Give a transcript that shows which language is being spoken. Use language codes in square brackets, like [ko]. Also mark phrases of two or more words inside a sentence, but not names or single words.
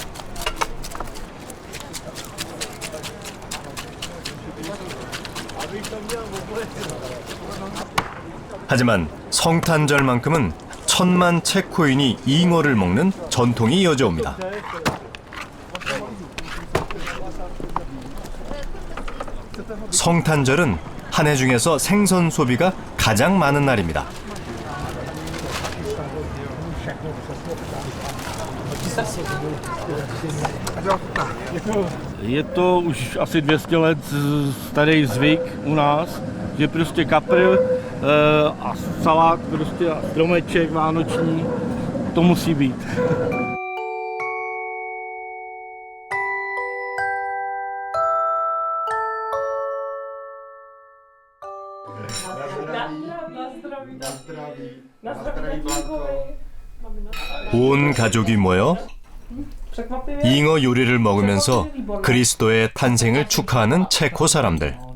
[ko] 하지만 성탄절만큼은 1000만 체코인이 잉어를 먹는 전통이 이어져 옵니다. 성탄절은 한 해 중에서 생선 소비가 가장 많은 날입니다. [cs] Je to už asi 200 let starý zvyk u nás, že prostě kapr a salát, prostě a stromeček vánoční, to musí být. [ko] 온 가족이 모여 잉어 요리를 먹으면서 그리스도의 탄생을 축하하는 체코 사람들.